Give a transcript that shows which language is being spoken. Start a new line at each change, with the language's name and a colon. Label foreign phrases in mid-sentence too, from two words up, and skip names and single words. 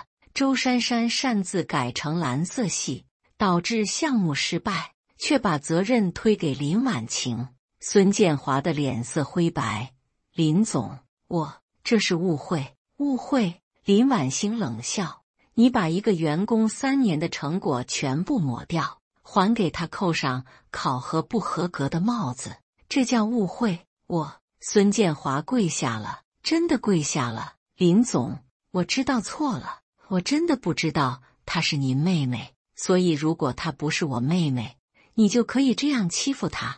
Chinese: 周珊珊擅自改成藍色系，導致項目失敗，卻把責任推給林婉晴。孫建華的臉色灰白。林總，這是誤會。誤會。林婉星冷笑，你把一個員工3 年的成果全部抹掉，還給他扣上考核不合格的帽子，這叫誤會。孫建華跪下了，真的跪下了。林總，我知道錯了，我真的不知道她是您妹妹，所以如果她不是我妹妹，你就可以這樣欺負她。